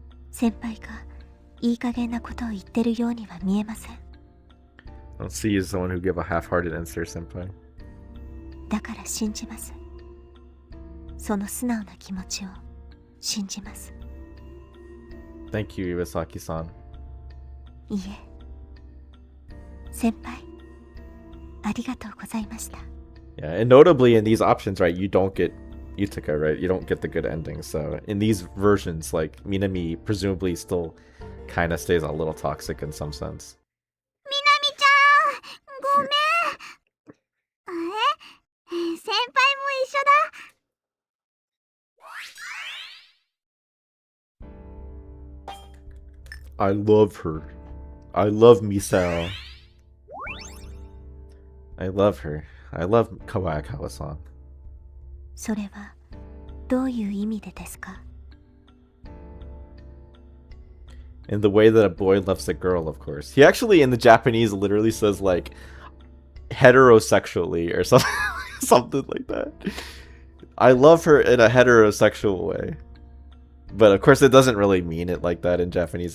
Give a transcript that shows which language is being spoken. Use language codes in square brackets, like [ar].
[ja] 先輩がいい加減なことを言ってるようには見えません。 [en] Don't see you as someone who give a half-hearted answer, senpai. [ja] だから信じます。その素直な気持ちを信じます。 [en] Thank you, Iwasaki-san. [ja] いいえ。先輩、ありがとうございました。 [en] Yeah, and notably in these options, right, you don't get Yutaka, right? You don't get the good ending. So in these versions, like, Minami presumably still kind of stays a little toxic in some sense. [ja] みなみちゃん、ごめん。先輩も一緒だ。 [en] I love her. I love Misao. I love her. I love Kobayakawa-san. [ja] それはどういう意味でですか？ [en] In the way that a boy loves a girl, of course. He actually, in the Japanese, literally says, like, heterosexually or something, something like that. I love her in a heterosexual way. But, of course, it doesn't really mean it like that in Japanese.